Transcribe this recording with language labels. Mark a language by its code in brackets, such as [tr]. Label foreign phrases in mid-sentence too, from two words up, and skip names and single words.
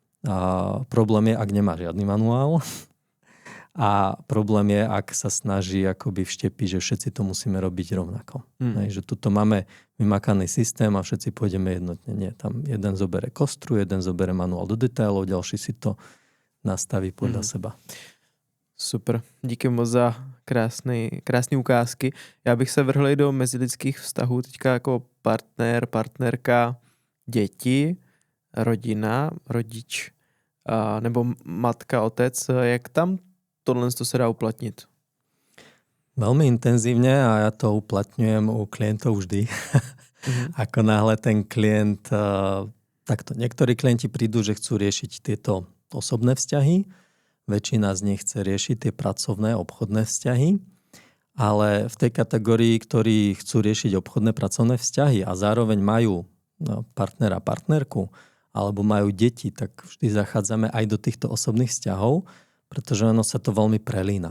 [sk] A problém je, ak nemá žiadny manuál. A problém je, ak sa snaží akoby vštepiť, že všetci to musíme robiť rovnako. Že tuto máme vymakaný systém a všetci pôjdeme jednotne. Nie, tam jeden zobere kostru, jeden zobere manuál do detailov, ďalší si to nastaví podľa seba. [cs] Super, díky moc za krásné ukázky. Já bych se vrhl i do mezilidských vztahů, teďka jako partner, partnerka, děti, rodina, rodič nebo matka, otec. Jak tam tohle se dá uplatnit? [sk] Veľmi intenzívne a ja to uplatňujem u klientov vždy. Ako náhle ten klient, takto niektorí klienti prídu, že chcú riešiť tieto osobné vzťahy, väčšina z nich chce riešiť tie pracovné, obchodné vzťahy, ale v tej kategórii, ktorí chcú riešiť obchodné, pracovné vzťahy a zároveň majú partnera, partnerku alebo majú deti, tak vždy zachádzame aj do týchto osobných vzťahov, pretože ono sa to veľmi prelína.